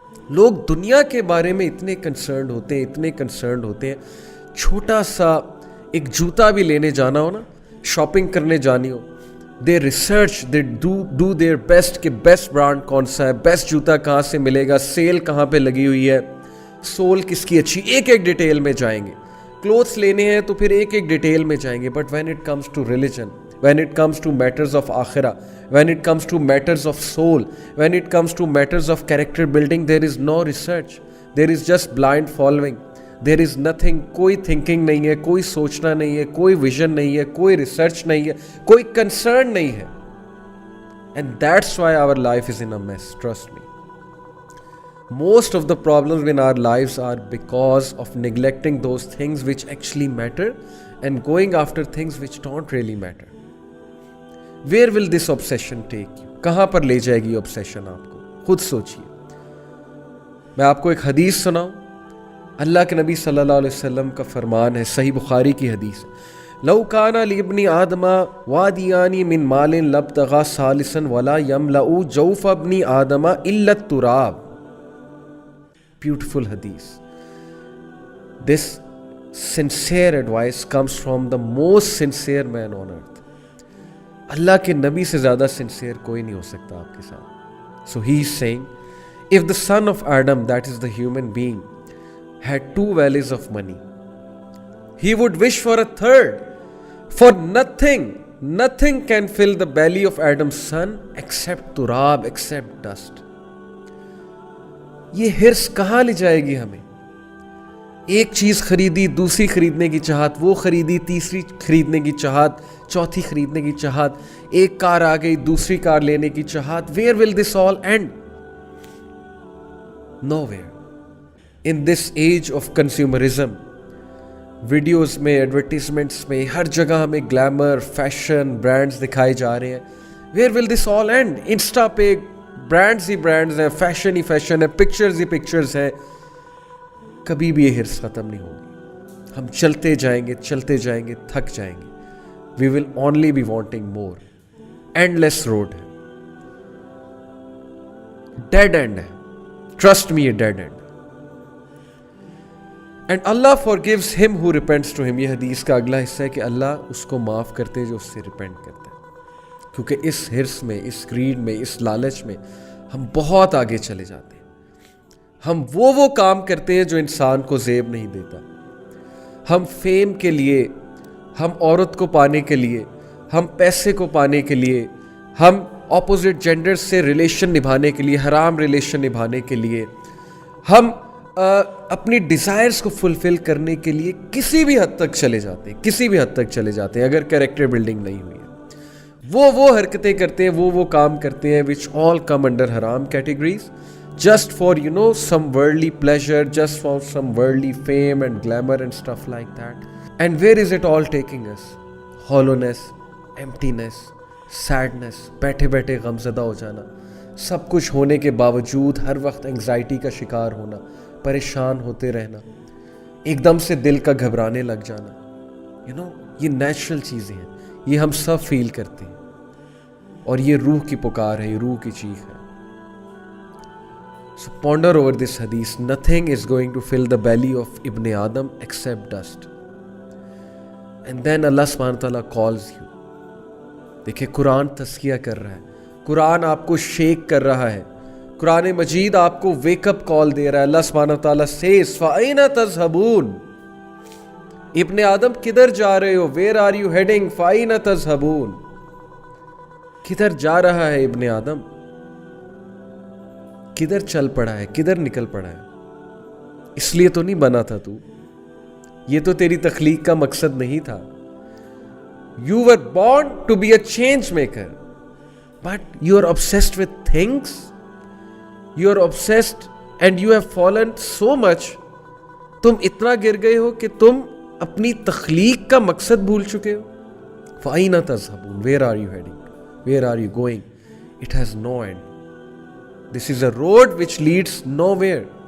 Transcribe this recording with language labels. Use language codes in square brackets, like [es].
[ur] لوگ دنیا کے بارے میں اتنے کنسرنڈ ہوتے ہیں, اتنے کنسرنڈ ہوتے ہیں, چھوٹا سا ایک جوتا بھی لینے جانا ہو نا, شاپنگ کرنے جانی ہو, [en] they research, they do their best [ur] کہ بیسٹ برانڈ کون سا ہے, بیسٹ جوتا کہاں سے ملے گا, سیل کہاں پہ لگی ہوئی ہے, سول کس کی اچھی, ایک ایک ڈیٹیل میں جائیں گے. کلوتھس لینے ہیں تو پھر ایک ایک ڈیٹیل میں جائیں گے. [en] but when it comes to religion, when it comes to matters of akhirah, when it comes to matters of soul, when it comes to matters of character building, there is no research, there is just blind following, there is nothing, [ur] کوئی thinking نہیں ہے, [en] کوئی سوچنا نہیں ہے, کوئی vision نہیں ہے, کوئی research نہیں ہے, کوئی concern نہیں ہے. And that's why our life is in a mess, trust me. Most of the problems in our lives are because of neglecting those things which actually matter and going after things which don't really matter. Where will this obsession take you? [ur] کہاں پر لے جائے گی obsession آپ کو؟ خود سوچئے. میں آپ کو ایک حدیث سناؤں. اللہ کے نبی صلی اللہ علیہ وسلم کا فرمان ہے, صحیح بخاری کی حدیث, [ar] لو کان لابن آدم وادیان من مال لابتغى ثالثا ولا يملأ جوف ابن آدم الا التراب. [en] Beautiful hadith. This sincere advice comes from the most sincere man on earth. [ur] اللہ کے نبی سے زیادہ sincere کوئی نہیں ہو سکتا آپ کے ساتھ. [en] So he is saying, if the son of Adam, that is the human being, had 2 valleys of money, he would wish for a third. For nothing can fill the belly of Adam's son except turab, except dust. [ur] یہ ہرس کہاں لے جائے گی ہمیں؟ ایک چیز خریدی, دوسری خریدنے کی چاہت, وہ خریدی, تیسری خریدنے کی چاہت, چوتھی خریدنے کی چاہت, ایک کار آ گئی, دوسری کار لینے کی چاہت. [en] Where will this all end? Nowhere. In this age of consumerism, [ur] videos میں, ایڈورٹیزمنٹس میں, ہر جگہ ہمیں گلیمر, فیشن, برانڈز دکھائے جا رہے ہیں. [en] Where will this all end? [ur] Insta پہ برانڈز ہی برانڈز ہیں, فیشن ہی فیشن ہے, پکچرز ہی پکچرز ہیں. کبھی بھی یہ ہرس ختم نہیں ہوگی. ہم چلتے جائیں گے, تھک جائیں گے. [en] We will only be wanting more. Endless road ہے, dead end ہے. Trust me, یہ dead end. And Allah forgives him who repents to him. [ur] یہ حدیث کا اگلا حصہ ہے کہ اللہ اس کو معاف کرتے ہیں جو اس سے ریپینٹ کرتا ہے. کیونکہ اس ہرس میں, اس گریڈ میں, اس لالچ میں ہم بہت آگے چلے جاتے ہیں. ہم وہ کام کرتے ہیں جو انسان کو زیب نہیں دیتا. ہم فیم کے لیے, ہم عورت کو پانے کے لیے, ہم پیسے کو پانے کے لیے, ہم اپوزٹ جینڈر سے ریلیشن نبھانے کے لیے, حرام ریلیشن نبھانے کے لیے, ہم اپنی ڈیزائرز کو فلفل کرنے کے لیے کسی بھی حد تک چلے جاتے ہیں اگر کیریکٹر بلڈنگ نہیں ہوئی ہے. وہ حرکتیں کرتے ہیں, [en] وہ کام کرتے ہیں which all come under haram categories, just for some worldly pleasure, just for some worldly fame and glamour and stuff like that. And where is it all taking us? Hollowness, emptiness, sadness, [ur] بیٹھے بیٹھے غمزدہ ہو جانا, سب کچھ ہونے کے باوجود ہر وقت anxiety کا شکار ہونا, پریشان ہوتے رہنا, ایک دم سے دل کا گھبرانے لگ جانا. یہ نیچرل چیزیں ہیں, یہ ہم سب فیل کرتے ہیں, اور یہ روح کی پکار ہے, یہ روح کی چیخ ہے. [en] So ponder over this hadith. Nothing is going to fill the belly of Ibn Adam except dust. And then Allah subhanahu wa ta'ala calls you. [ur] دیکھیں قرآن تذکیہ کر رہا ہے, قرآن آپ کو شیک کر رہا ہے, قرآن مجید آپ کو ویک اپ کال دے رہا ہے. اللہ سبحانہ و تعالیٰ says [ar] فَأَيْنَ تَذْهَبُونَ. [ur] ابن آدم کدھر جا رہے ہو؟ [en] Where are you heading? [ar] فائن تذہبون، [ur] کدھر جا رہا ہے ابن آدم؟ کدھر چل پڑا ہے؟ کدھر نکل پڑا ہے؟ اس لیے تو نہیں بنا تھا تو، یہ تو تیری تخلیق کا مقصد نہیں تھا. [en] You were born to be a change maker, but you are obsessed with things. You are obsessed and you have fallen so much. [ur] تم اتنا گر گئے ہو کہ تم اپنی تخلیق کا مقصد بھول چکے ہو. [ar] فَأَيْنَ تَذْهَبُونَ؟ [en] Where are you heading? Where are you going? It has no end. This is a road which leads nowhere.